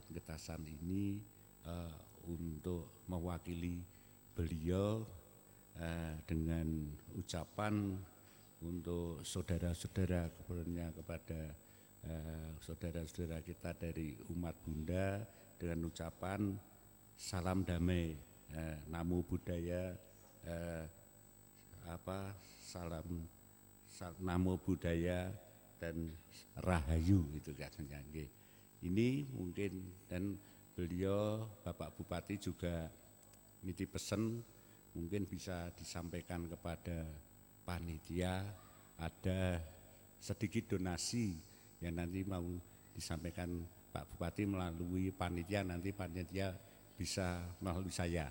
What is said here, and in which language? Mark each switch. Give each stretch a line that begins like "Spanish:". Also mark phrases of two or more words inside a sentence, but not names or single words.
Indonesian: Getasan ini untuk mewakili beliau dengan ucapan untuk saudara-saudara kepada saudara-saudara kita dari umat Bunda dengan ucapan salam damai,
Pali: namo buddhaya, namo buddhaya
Indonesian: dan rahayu itu katanya. Ini mungkin, dan beliau Bapak Bupati juga nitip pesan mungkin bisa disampaikan kepada panitia, ada sedikit donasi yang nanti mau disampaikan Pak Bupati melalui panitia, nanti panitia bisa melalui saya.